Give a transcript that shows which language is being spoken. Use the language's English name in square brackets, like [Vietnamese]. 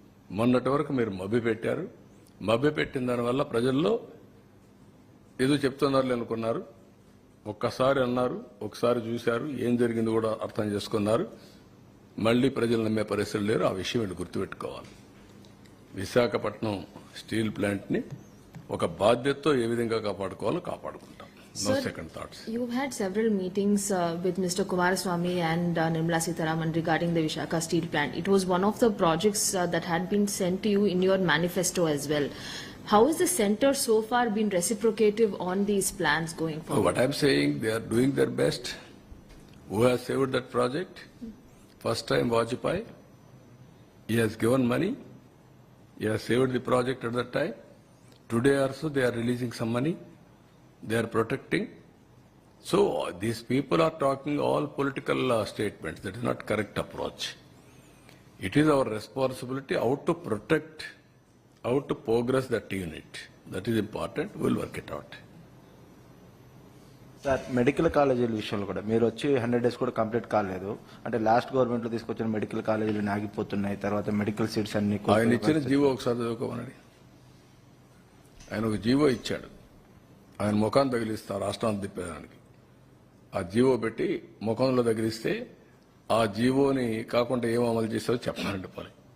[Telugu] మొన్నటి వరకు మీరు మభ్యపెట్టారు. మభ్యపెట్టిన దానివల్ల ప్రజల్లో ఏదో చెప్తున్నారు అనుకున్నారు. ఒక్కసారి అన్నారు, ఒకసారి చూశారు, ఏం జరిగింది కూడా అర్థం చేసుకున్నారు. మళ్లీ ప్రజలు నమ్మే పరిస్థితులు లేరు. ఆ విషయం వీళ్ళు గుర్తుపెట్టుకోవాలి. విశాఖపట్నం స్టీల్ ప్లాంట్ని ఒక బాధ్యతతో ఏ విధంగా కాపాడుకోవాలో కాపాడుకుంటాం. [English] No Sir, second thoughts. You've had several meetings with Mr. Kumaraswamy and Nirmala Sitharaman regarding the Visakhapatnam steel plant. It was one of the projects that had been sent to you in your manifesto as well. How has the centre so far been reciprocative on these plans going forward? What I'm saying, they are doing their best. Who has saved that project? First time Vajpayee. He has given money. He has saved the project at that time. Today also they are releasing some money. They are protecting. So these people are talking all political statements. That is not correct approach. It is our responsibility how to protect, how to progress that unit. That is important. We will work it out. [Telugu] Sir, medical కాలేజీల విషయంలో కూడా మీరు వచ్చి 100 days కూడా complete కాలేదు. అంటే last government లో తీసుకొచ్చిన మెడికల్ కాలేజీలు ఆగిపోతున్నాయి. తర్వాత మెడికల్ సీట్స్ అన్ని ఆయన ఇచ్చిన జీవో ఒకసారి చదువుకోమనండి. ఆయన ఒక జీవో ఇచ్చాడు. ఆయన ముఖాన్ని తగిలిస్తా రాష్ట్రాన్ని తిప్పేదానికి. ఆ జీవో పెట్టి ముఖంలో తగిలిస్తే ఆ జీవోని కాకుండా ఏం అమలు చేస్తారో చెప్పాలంటే పని.